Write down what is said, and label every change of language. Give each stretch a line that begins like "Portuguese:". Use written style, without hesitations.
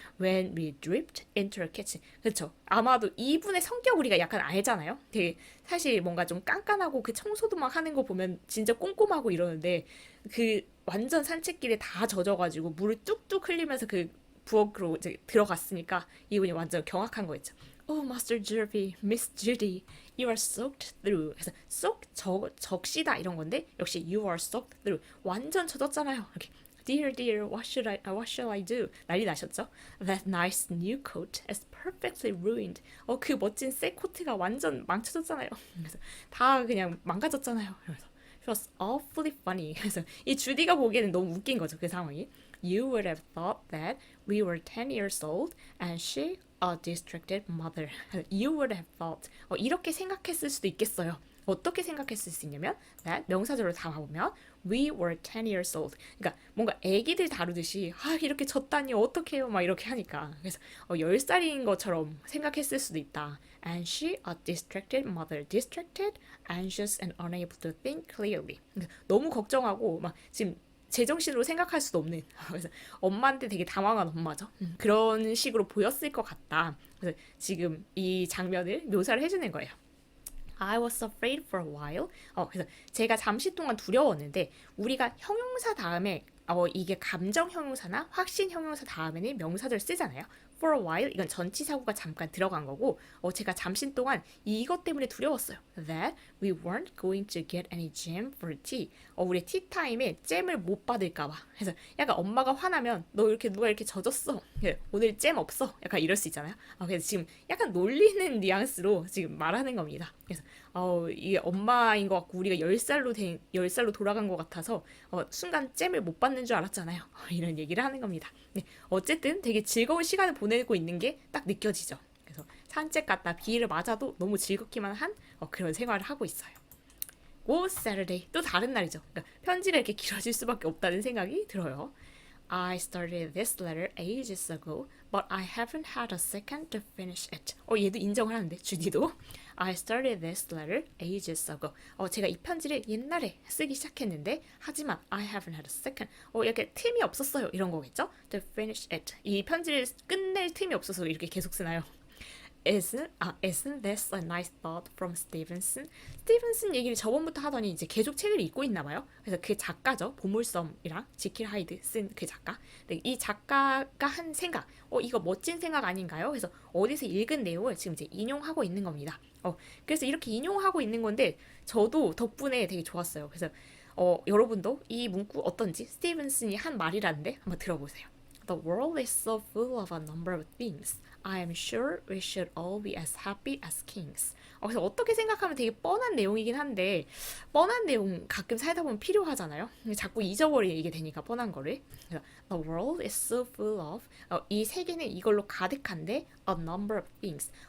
English: When we dripped into her kitchen.
Korean: 그렇죠. 아마도 이분의 성격 우리가 약간 알잖아요. 되게 사실 뭔가 좀 깐깐하고 그 청소도 막 하는 거 보면 진짜 꼼꼼하고 이러는데 그 완전 산책길에 다 젖어가지고 물을 뚝뚝 흘리면서 그 부엌으로 이제 들어갔으니까 이분이 완전 경악한 거였죠.
English: Oh, Master Jervy, Miss Judy, you are soaked through.
Korean: 그래서 soak 적시다 이런 건데 역시
English: you are soaked through
Korean: 완전 젖었잖아요.
English: 이렇게 Dear, what shall I do?
Korean: 난리 나셨죠?
English: That nice new coat is perfectly ruined.
Korean: 그 멋진 새 코트가 완전 망쳐졌잖아요. 그래서 다 그냥 망가졌잖아요.
English: 그래서 It was awfully funny.
Korean: 그래서 이 주디가 보기에는 너무 웃긴 거죠. 그 상황이.
English: You would have thought that we were 10 years old and she a distracted mother. You would have thought.
Korean: 이렇게 생각했을 수도 있겠어요. 어떻게 생각했을 수 있냐면 that 명사절로 담아보면
English: we were 10 years old.
Korean: 그러니까 뭔가 애기들 다루듯이 이렇게 졌다니 어떡해요 막 이렇게 하니까 그래서 10살인 것처럼 생각했을 수도 있다.
English: And she a distracted mother. Distracted, anxious and unable to think clearly.
Korean: 너무 걱정하고 막 지금 제정신으로 생각할 수도 없는 그래서 엄마한테 되게 당황한 엄마죠. 그런 식으로 보였을 것 같다. 그래서 지금 이 장면을 묘사를 해주는 거예요.
English: I was afraid for a while.
Korean: 그래서 제가 잠시 동안 두려웠는데 우리가 형용사 다음에 이게 감정 형용사나 확신 형용사 다음에는 명사절 쓰잖아요.
English: For a while
Korean: 이건 전치사구가 잠깐 들어간 거고 제가 잠시 동안 이것 때문에 두려웠어요.
English: That we weren't going to get any jam for tea.
Korean: 우리 티타임에 잼을 못 받을까 봐. 그래서 약간 엄마가 화나면 너 이렇게 누가 이렇게 젖었어. 오늘 잼 없어. 약간 이럴 수 있잖아요. 그래서 지금 약간 놀리는 뉘앙스로 지금 말하는 겁니다. 그래서 이게 엄마인 것 같고 우리가 10살로 돌아간 것 같아서 순간 잼을 못 받는 줄 알았잖아요. 이런 얘기를 하는 겁니다. 네, 어쨌든 되게 즐거운 시간을 보내고 있는 게 딱 느껴지죠. 그래서 산책 갔다 비를 맞아도 너무 즐겁기만 한 그런 생활을 하고 있어요. 고 Saturday 또 다른 날이죠. 그러니까 편지가 이렇게 길어질 수밖에 없다는 생각이 들어요.
English: I started this letter ages ago, but I haven't had a second to finish it.
Korean: 얘도 인정을 하는데 주디도
English: I started this letter ages ago.
Korean: 제가 이 편지를 옛날에 쓰기 시작했는데 하지만
English: I haven't had a second.
Korean: 이렇게 틈이 없었어요. 이런 거겠죠?
English: To finish it.
Korean: 이 편지를 끝낼 틈이 없어서 이렇게 계속 쓰나요?
English: isn't this a nice thought from Stevenson?
Korean: 스티븐슨 얘기를 저번부터 하더니 이제 계속 책을 읽고 있나 봐요. 그래서 그 작가죠. 보물섬이랑 지킬 하이드 쓴 그 작가. 근데 이 작가가 한 생각, 이거 멋진 생각 아닌가요? 그래서 어디서 읽은 내용을 지금 이제 인용하고 있는 겁니다. 그래서 이렇게 인용하고 있는 건데 저도 덕분에 되게 좋았어요. 그래서 여러분도 이 문구 어떤지 스티븐슨이 한 말이라는데 한번 들어보세요.
English: The world is so full of a number of things. I am sure we should all be as happy as kings.
Korean: 그래서 어떻게 생각하면 되게 뻔한 내용이긴 한데 뻔한 내용 가끔 살다 보면 필요하잖아요. 자꾸 잊어버리게 되니까 뻔한 거를.
English: 그래서 The world is so full of
Korean: 이 세계는 이걸로 가득한데
English: a number of things.